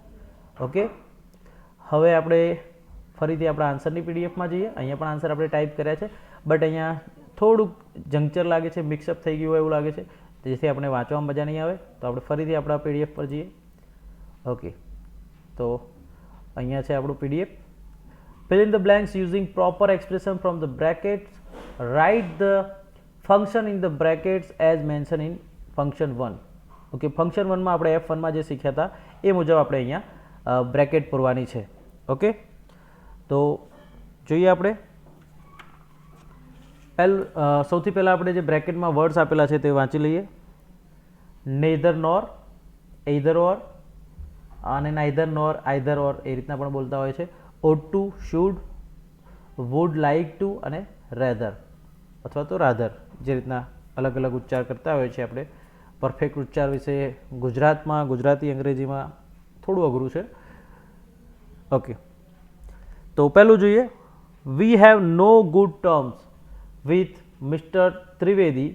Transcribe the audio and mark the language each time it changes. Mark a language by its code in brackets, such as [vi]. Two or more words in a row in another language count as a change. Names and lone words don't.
[gu] ઓકે, હવે આપણે ફરીથી આપણા આન્સરની પીડીએફમાં જઈએ. અહીંયા પણ આન્સર આપણે ટાઈપ કર્યા છે, બટ અહીંયા થોડુંક જંક્ચર લાગે છે, મિક્સઅપ થઈ ગયું હોય એવું લાગે છે, જેથી આપણે વાંચવામાં મજા નહીં આવે. તો આપણે ફરીથી આપણા પીડીએફ પર જઈએ. ઓકે, તો અહીંયા છે આપણું પીડીએફ. [en] Fill in the blanks using proper expression from the brackets. Write the function in the brackets as mentioned in function 1. [gu] ઓકે, ફંક્શન 1માં આપણે F1માં જે શીખ્યા હતા એ મુજબ આપણે અહીંયા બ્રેકેટ પૂરવાની છે. ઓકે, તો જોઈએ આપણે સૌથી પહેલાં આપણે જે બ્રેકેટમાં વર્ડ્સ આપેલા છે તે વાંચી લઈએ. [en] neither nor, either or, [gu] અને [en] neither nor, either or [gu] એ રીતના પણ બોલતા હોય છે. [en] ought to, should, would like to [gu] અને rather અથવા તો rather, જે રીતના અલગ અલગ ઉચ્ચાર કરતા હોય છે આપણે. પરફેક્ટ ઉચ્ચાર વિશે ગુજરાતમાં, ગુજરાતી, અંગ્રેજીમાં થોડું અઘરું છે. ઓકે, તો પહેલું જોઈએ. [en] we have no good terms with Mister Trivedi.